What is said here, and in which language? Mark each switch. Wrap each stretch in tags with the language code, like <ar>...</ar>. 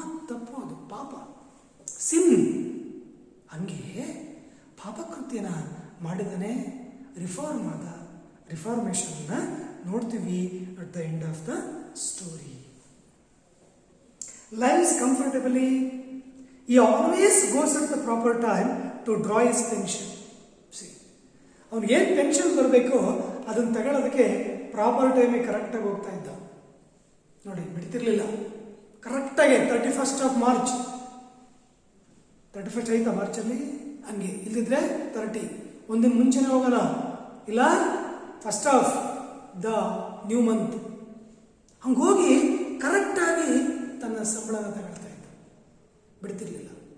<kn>ತಪ್ಪು, ಅದು ಪಾಪ, ಸಿನ್. ಹಂಗೆ ಪಾಪಕೃತ್ಯನ ಮಾಡಿದನೇ ರಿಫಾರ್ಮ್ ಆದ.</kn> <en>ರಿಫಾರ್ಮೇಷನ್ನ</en> <kn>ನೋಡ್ತೀವಿ</kn> <en>At the end of the story. Lives comfortably. He always goes at the proper time to draw his pension. See,</en> <kn>ಅವ್ನಿಗೆ ಏನು ಪೆನ್ಷನ್ ಬರಬೇಕೋ ಅದನ್ನು ತಗೊಳ್ಳೋದಕ್ಕೆ ಪ್ರಾಪರ್ ಟೈಮಿಗೆ ಕರೆಕ್ಟಾಗಿ ಹೋಗ್ತಾ ಇದ್ದ. ನೋಡಿ, ಬಿಡ್ತಿರ್ಲಿಲ್ಲ. ಕರೆಕ್ಟಾಗಿ</kn> <en>31st of March,</en> <kn>31st ಆಯ್ತಾ ಮಾರ್ಚಲ್ಲಿ, ಹಂಗೆ. ಇಲ್ಲಿದ್ರೆ 30, ಒಂದಿನ ಮುಂಚೆನೇ ಹೋಗೋಣ, ಇಲ್ಲ</kn> <en>1st of the new month.</en> <kn>ಹಂಗೆ ಹೋಗಿ ಕರೆಕ್ಟಾಗಿ ತನ್ನ ಸಂಬಳನ ತಗೊಳ್ತಾ ಇದ್ದ, ಬಿಡ್ತಿರ್ಲಿಲ್ಲ.</kn>